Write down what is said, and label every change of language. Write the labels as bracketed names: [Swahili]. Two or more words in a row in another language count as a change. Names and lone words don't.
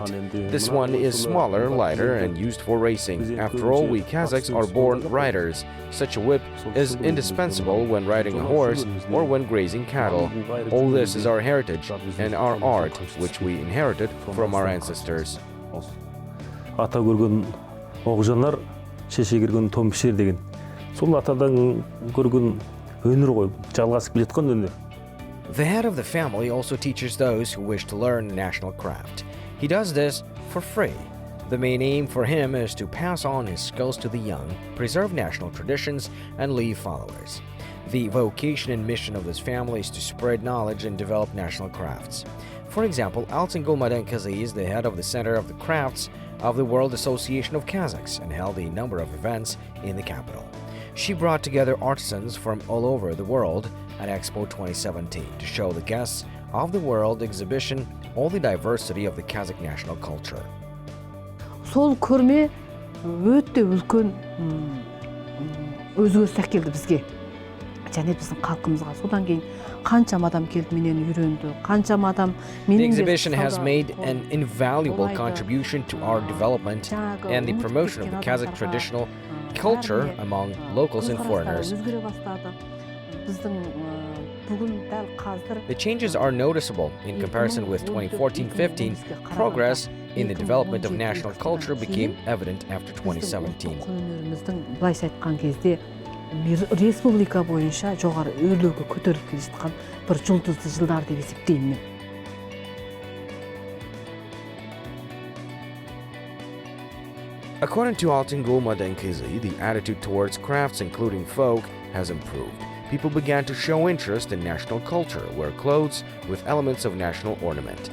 [English] This one is smaller, lighter, and used for racing. After all, we Kazakhs are born riders. Such a whip is indispensable when riding a horse or when grazing cattle. All this is our heritage and our art, which we inherited from our ancestors. [Kazakh] Ата көрген оғжанар, шеше көрген том пішер деген. Сол атадан көрген өнер ғой, жалғасып келе жатқан өнер. [English] The head of the family also teaches those who wish to learn national craft. He does this for free. The main aim for him is to pass on his skills to the young, preserve national traditions, and leave followers. The vocation and mission of this family is to spread knowledge and develop national crafts. For example, Altyngul Madenkyzy is the head of the Center of the Crafts of the World Association of Kazakhs and held a number of events in the capital. She brought together artisans from all over the world at Expo 2017 to show the guests of the World exhibition all the diversity of the Kazakh national culture. [Kazakh] Сол көрме өте үлкен өзгеріс әкелді бізге. Және біздің халқымызға. Содан кейін қаншама адам келді, менен үйренді. Қаншама адам [English] The exhibition has made an invaluable contribution to our development and the promotion of the Kazakh traditional culture among locals and foreigners. The changes are noticeable in comparison with 2014-15. Progress in the development of national culture became evident after 2017. [Kazakh] Республика бойынша жоғары өрлеуге көтеріліп келе жатқан бір жұлдызды жылдар деп есептеймін мен. [English] According to Otandastar Madenkyzy, the attitude towards crafts, including folk, has improved. People began to show interest in national culture, wear clothes with elements of national ornament.